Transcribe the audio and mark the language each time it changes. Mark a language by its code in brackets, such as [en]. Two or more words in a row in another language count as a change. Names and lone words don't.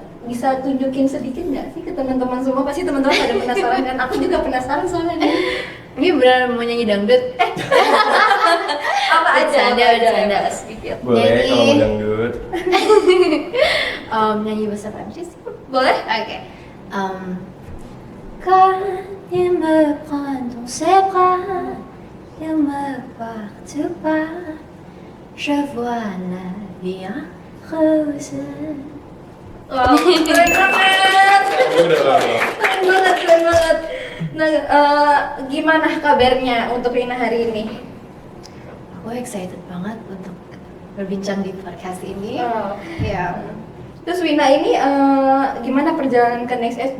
[id] Bisa tunjukin sedikit nggak sih ke teman-teman semua? Pasti teman-teman pada penasaran kan? Aku juga penasaran soalnya. Ini beneran mau nyanyi dangdut? Apa aja? Bercanda. Sedikit. Boleh Jadi- kalau mau dangdut. Nyanyi bahasa Prancis? Boleh? Ok. [fr] Quand il me prend dans ses bras, il me porte pas, je vois la vie en rose. [id] Wow, keren banget. Udah lama. Keren banget. Nah, gimana kabarnya untuk Wina hari ini? Aku excited banget untuk berbincang di podcast ini. Oh. Ya, Terus Wina ini gimana perjalanan ke Next Edge?